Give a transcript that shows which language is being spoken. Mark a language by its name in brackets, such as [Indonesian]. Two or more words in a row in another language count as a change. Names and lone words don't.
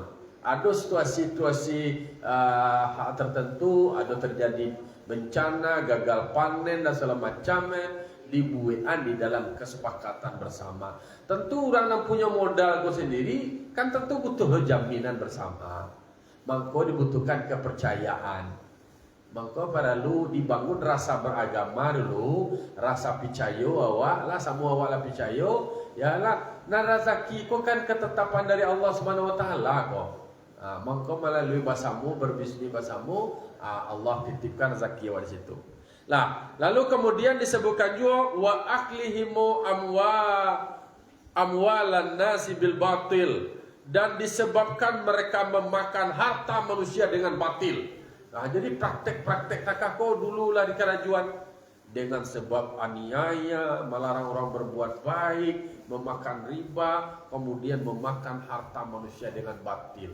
[Indonesian] Ada situasi-situasi hak tertentu, ada terjadi bencana, gagal panen dan segala macamnya dibuat di dalam kesepakatan bersama. Tentu orang yang punya modal itu sendiri kan tentu butuh jaminan bersama. Mangko dibutuhkan kepercayaan. Mangko perlu dibangun rasa beragama dulu, [Minangkabau] rasa picayo awak lah, semua awak lah picayo, [Indonesian] ya lah. Nah rezeki kok kan ketetapan dari [Arabic] الله سبحانه وتعالى [Indonesian] kok. Mangko melalui bahasamu berbisnis bahasamu, Allah titipkan rezeki awak di situ. Lah, lalu kemudian disebutkan juga [Arabic] وأكلهم أموال الناس بالباطل, [Indonesian] dan disebabkan mereka memakan harta manusia dengan batil. Nah, jadi praktek-praktek takako dulu lah di kerajuan dengan sebab aniaya, melarang orang berbuat baik, memakan riba, kemudian memakan harta manusia dengan batil.